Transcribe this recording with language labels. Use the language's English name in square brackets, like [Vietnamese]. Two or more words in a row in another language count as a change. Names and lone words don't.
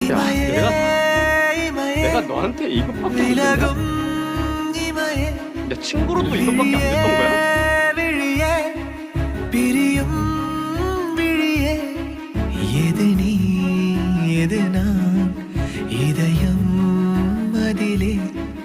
[Korean] 야, 내가 너한테 이것밖에 안 된다. 내 친구로도 이것밖에 안 됐던 거야? [Tamil] பிரியும் விழியே எது நீ எது நான் இதயம் அதிலே